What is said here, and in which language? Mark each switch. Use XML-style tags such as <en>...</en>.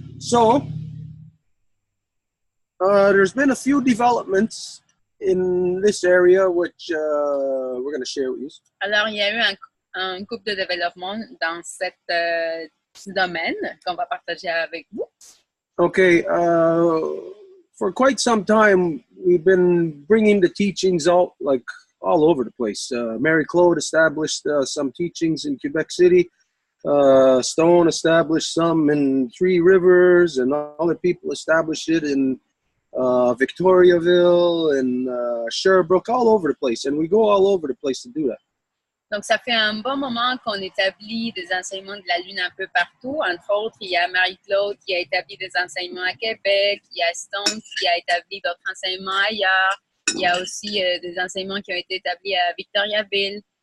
<en>So, there's been a few developments in this area which we're going to share with you.</en> <fr>Alors, il y a eu un couple de développement dans ce domaine qu'on va partager avec vous.</fr> <en>Okay, for quite some time, we've been bringing the teachings out like all over the place. Marie-Claude established some teachings in Quebec City. Stone established some in Three Rivers, and other people established it in Victoriaville and Sherbrooke, all over the place. And we go all over the place to do that.</en> <fr>Donc, ça fait un bon moment qu'on établit des enseignements de la Lune un peu partout. Entre autres, il y a Marie-Claude qui a établi des enseignements à Québec. Il y a Stone qui a établi d'autres enseignements ailleurs. Il y a aussi des enseignements qui ont été établis à Victoriaville.</fr>